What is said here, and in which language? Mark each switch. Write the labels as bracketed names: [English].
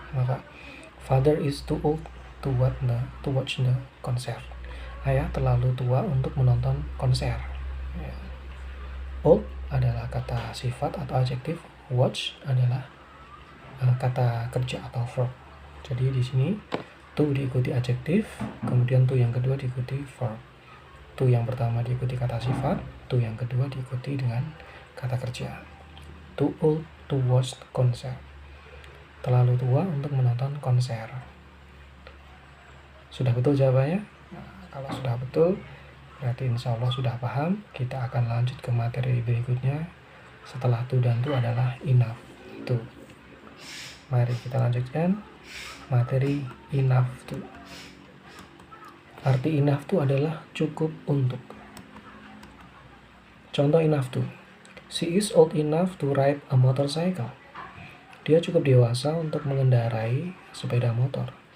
[Indonesian] Maka [English] father is too old to watch the concert. [Indonesian] Ayah terlalu tua untuk menonton konser. Ya. Old adalah kata sifat atau adjektif, watch adalah kata kerja atau verb. Jadi di sini to diikuti adjektif, kemudian to yang kedua diikuti verb. To yang pertama diikuti kata sifat, to yang kedua diikuti dengan kata kerja. [English] Too old to watch concert. [Indonesian] Terlalu tua untuk menonton konser. Sudah betul jawabannya? Nah, kalau sudah betul, berarti insya Allah sudah paham. Kita akan lanjut ke materi berikutnya. Setelah to dan to adalah enough to. Mari kita lanjutkan materi enough to. Arti enough to adalah cukup untuk. Contoh enough to. [English] She is old enough to ride a motorcycle. [Indonesian] Dia cukup dewasa untuk mengendarai sepeda motor.